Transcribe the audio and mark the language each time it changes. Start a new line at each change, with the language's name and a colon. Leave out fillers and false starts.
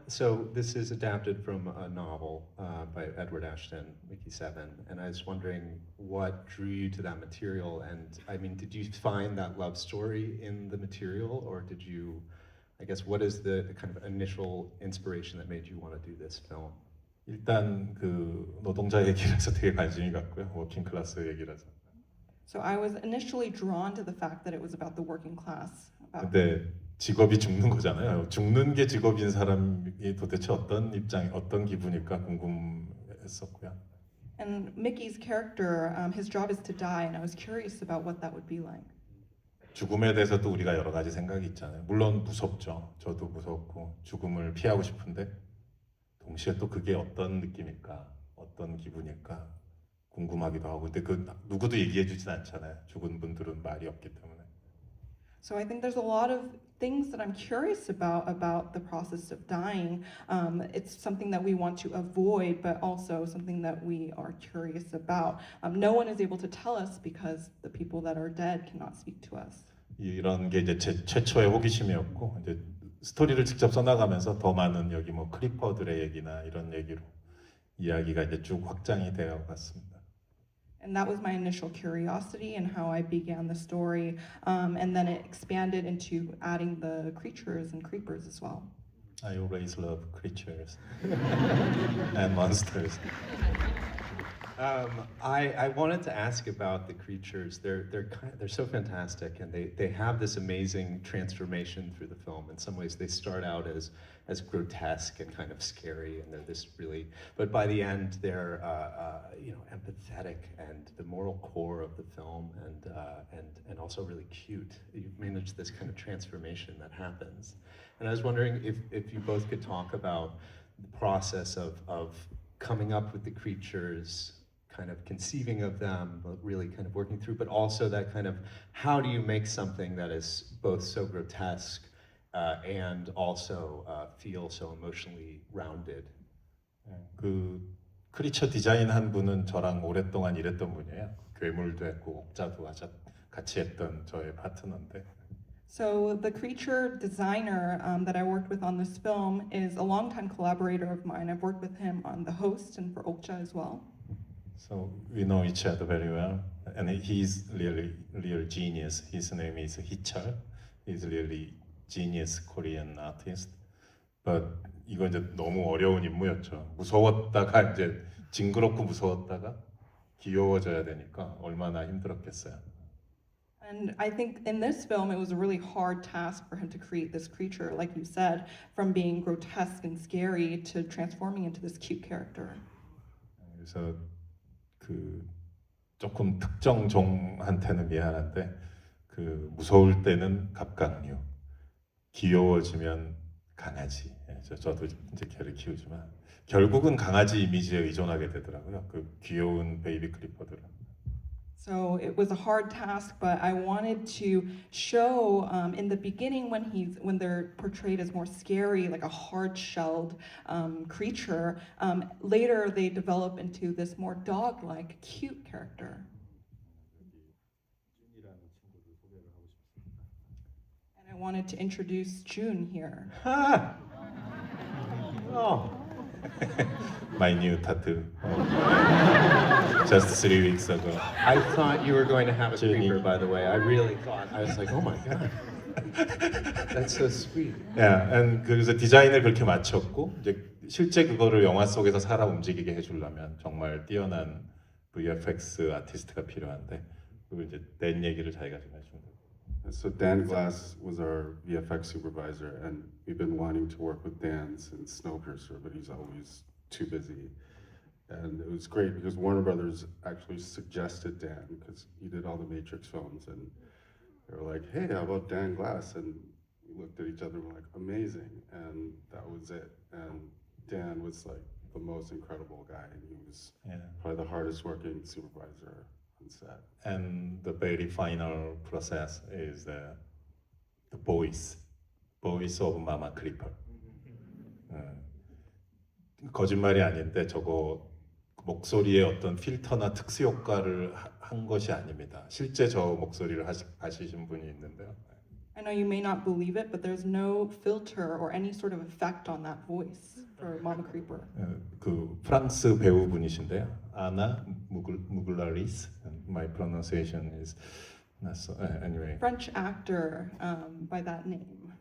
English: So this is adapted from a novel by Edward Ashton, Mickey 7, and I was wondering what drew you to that material, and I mean, did you find that love story in the material, or did you, I guess, what is the kind of initial inspiration that made you want to do this film?
Korean: 일단 그 노동자 얘기라서 되게 관심이 갔고요. 워킹 클래스 얘기라서.
English: So I was initially drawn to the fact that it was about the working class.
Korean: 근데 직업이 죽는 거잖아요. 죽는 게 직업인 사람이 도대체 어떤 입장, 어떤 기분일까 궁금했었고요.
English: And Mickey's character, his job is to die, and I was curious about what that would be like.
Korean: 죽음에 대해서도 우리가 여러 가지 생각이 있잖아요. 물론 무섭죠. 저도 무섭고 죽음을 피하고 싶은데 동시에 또 그게 어떤 느낌일까, 어떤 기분일까 궁금하기도 하고. 근데 그 누구도 얘기해주진 않잖아요. 죽은 분들은 말이 없기 때문에.
English: So I think there's a lot of things that I'm curious about the process of dying. It's something that we want to avoid, but also something that we are curious about. No one is able to tell us because the people that are dead cannot speak to us.
Korean: 이런 게 이제 제 최초의 호기심이었고 이제 스토리를 직접 써나가면서 더 많은 여기 크리퍼들의 얘기나 이런 얘기로 이야기가 이제 쭉 확장이 되어 갔습니다.
English: And that was my initial curiosity and how I began the story. And then it expanded into adding the creatures and creepers as well. I always love creatures and monsters. I wanted to ask about the creatures. They're so fantastic, and they have this amazing transformation through the film. In some ways, they start out as grotesque and kind of scary, and they're this really. But by the end, they're empathetic and the moral core of the film, and also really cute. You've managed this kind of transformation that happens, and I was wondering if you both could talk about the process of coming up with the creatures, kind of conceiving of them, but really kind of working through, but also that kind of, how do you make something that is both so grotesque and also feel so emotionally rounded?
Korean: 그 크리처 디자인 한 분은 저랑 오랫동안 일했던 분이에요. 괴물도 했고 옥자도 같이 했던 저의 파트너인데.
English: So the creature designer that I worked with on this film is a longtime collaborator of mine. I've worked with him on The Host and for Okja as well. So we know each other very well, and he's really real genius. His name is Hichal. He's really genius Korean artist. But
Korean: 이건 이제 너무 어려운 임무였죠. 무서웠다가 이제 징그럽고 무서웠다가 귀여워져야 되니까 얼마나 힘들었겠어요.
English: And I think in this film, it was a really hard task for him to create this creature, like you said, from being grotesque and scary to transforming into this cute character.
Korean: 그래서 그 조금 특정 종한테는 미안한데 그 무서울 때는 갑각류, 귀여워지면 강아지. 저도 이제 개를 키우지만 결국은 강아지 이미지에 의존하게 되더라고요. 그 귀여운 베이비 클리퍼들은.
English: So it was a hard task, but I wanted to show in the beginning when they're portrayed as more scary, like a hard-shelled creature. Later, they develop into this more dog-like, cute character. And I wanted to introduce June here. Oh. My new tattoo. Just 3 weeks ago. I thought you were going to have a Jenny. creeper, by the way. I really thought. I was like, oh my god, that's so sweet. Yeah, and
Korean: 그래서 디자인을 그렇게 맞췄고 이제 실제 그거를 영화 속에서 살아 움직이게 해주려면 정말 뛰어난 VFX 아티스트가 필요한데 그걸 이제 댄 얘기를 자기가 좀 해준 거예요.
English: So Dan Glass was our VFX supervisor, and we've been wanting to work with Dan since Snowpiercer, but he's always too busy. And it was great because Warner Brothers actually suggested Dan because he did all the Matrix films, and they were like, "Hey, how about Dan Glass?" And we looked at each other and were like, "Amazing!" And that was it. And Dan was like the most incredible guy, and he was Yeah. probably the hardest working supervisor on set. And the very final process is the voice of Mama Creeper.
Korean: 거짓말이 아닌데 저거 목소리에 어떤 필터나 특수 효과를 한 것이 아닙니다. 실제 저 목소리를 하시신 분이 있는데요.
English: I know you may not believe it, but there's no filter or any sort of effect on that voice for Mama Creeper.
Korean: 그 프랑스 배우분이신데요. 아나 무글라리스.
English: My pronunciation is not so. Anyway. French actor by that name.